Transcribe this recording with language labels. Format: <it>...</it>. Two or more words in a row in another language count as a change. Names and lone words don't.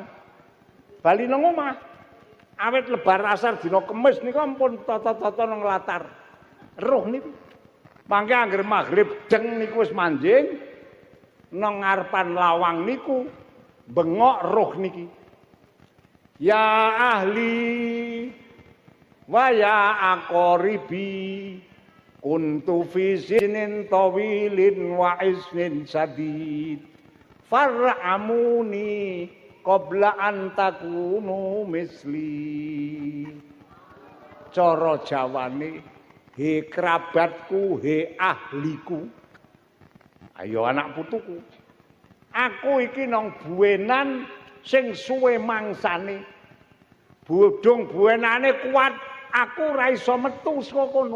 <jv>Bali nang omah. Awit lebar asar dina Kemis niku ampun tata-tata nang latar. Roh niku. Mangke anggere magrib jeng niku wis manjing nang ngarepan lawang niku bengok roh niki.</jv> <ar>يا أهلي ويا أقربي كنت في سنين طويلين واثنين شديد فارحموني قبل أن تكونوا مثلي.</ar> <jv>Cara Jawane, he kerabatku, he ahliku. Ayo anak putuku, Aku iki nang buwenan sing suwe mangsane. Bodhong buwenane kuat, aku ora iso metu saka kono.</jv>